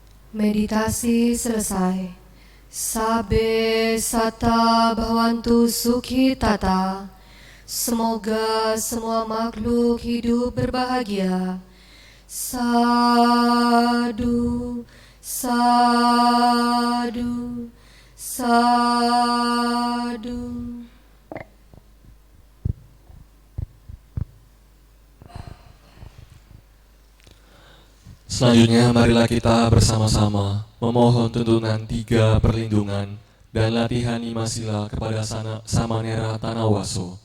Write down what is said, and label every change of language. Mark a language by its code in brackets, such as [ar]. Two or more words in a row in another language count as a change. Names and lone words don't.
[id] Meditasi selesai. [pi] Sabe sata bhavantu sukhi tata. [id] Semoga semua makhluk hidup berbahagia. [pi] Sadu, sadu, sadu. [id] Selanjutnya, marilah kita bersama-sama memohon tuntunan 3 perlindungan dan latihan 5 sila kepada Samanera Tanawaso.